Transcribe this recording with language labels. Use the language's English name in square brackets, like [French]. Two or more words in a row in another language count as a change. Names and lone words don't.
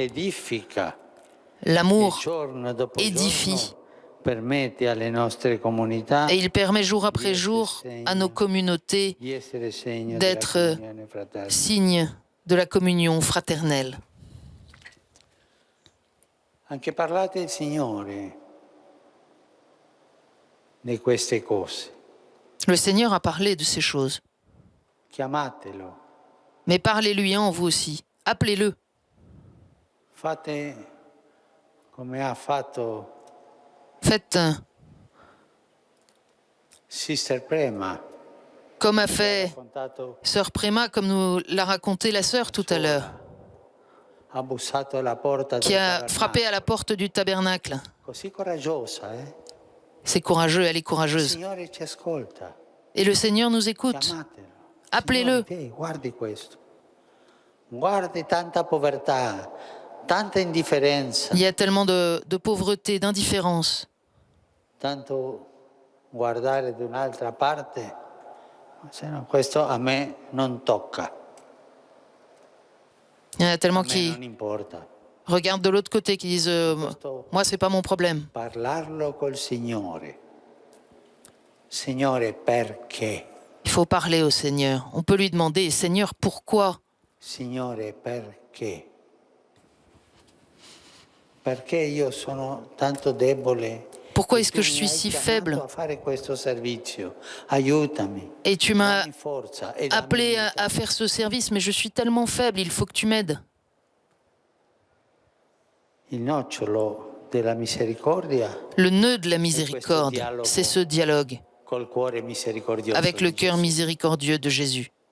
[French] L'amour édifie et il permet jour après jour à nos communautés d'être signes de la communion fraternelle. [Italian] Anche parlate il Signore di queste cose. [French] Le Seigneur a parlé de ces choses. [Italian] Chiamatelo. [French] Mais parlez-lui en vous aussi. Appelez-le. [Italian] Fate come ha fatto [French] Faites Sister Prema. Comme a fait Sœur Préma, comme nous l'a raconté la sœur tout à l'heure, qui a frappé à la porte du tabernacle. C'est courageux, elle est courageuse. Et le Seigneur nous écoute. Appelez-le. Il y a tellement de pauvreté, d'indifférence. [Italian] Tanto guardare da un'altra parte, questo a me non tocca. [French] Il y en a tellement qui regardent de l'autre côté, qui disent moi, c'est pas mon problème. [Italian] Parlarlo col Signore. Signore, perché? [French] Il faut parler au Seigneur. On peut lui demander, Seigneur, pourquoi? [Italian] Signore, perché? Perché io sono tanto debole? [French] Pourquoi est-ce que je suis si faible? Et tu m'as appelé à faire ce service, mais je suis tellement faible, il faut que tu m'aides. Le nœud de la miséricorde, c'est ce dialogue avec le cœur miséricordieux de Jésus.